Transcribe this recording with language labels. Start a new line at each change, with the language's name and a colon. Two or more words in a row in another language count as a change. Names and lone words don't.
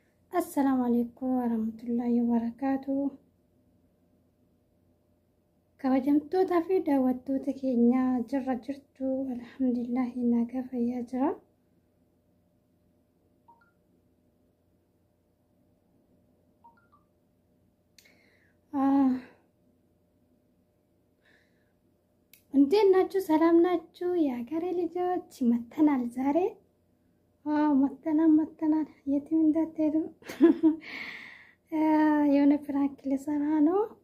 Arabic: السلام عليكم ورحمة الله وبركاته.
Oromo: kabajamtoota fi daawwattoota keenya jirra jirtu alhamdulillah nagaa fayyaa jira.
Amharic: እንዴት ናችሁ? ሰላም ናችሁ? የሀገሬ ልጆች መተናል ዛሬ። መተናል የትም እንዳትሄዱ የሆነ ፕራንክ ልሰራ ነው።